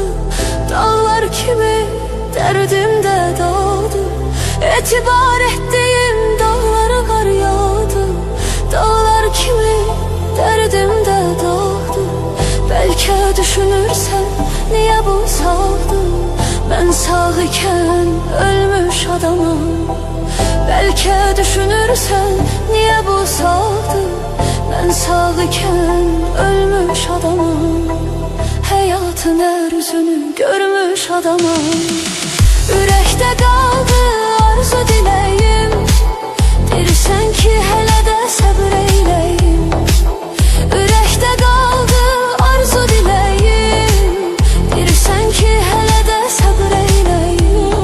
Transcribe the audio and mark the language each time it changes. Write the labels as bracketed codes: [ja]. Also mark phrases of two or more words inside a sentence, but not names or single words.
[az] Dağlar kimi dərdimdə dağdı, [tr] etibar ettiğim [az] dağlara qar yağdı. Dağlar kimi dərdimdə dağdı. Bəlkə düşünürsən, niyə bu sağdım? Mən sağ ikən ölmüş adamım. [tr] Belki düşünürsen niye bu sağdı? Ben sağ iken ölmüş adamım. Hayatın her yüzünü görmüş adamım. [az] Ürəkdə qaldı arzu diləyim, dirsən ki hələ də səbr eyləyim. Ürəkdə qaldı arzu diləyim, dirsən ki hələ də səbr eyləyim.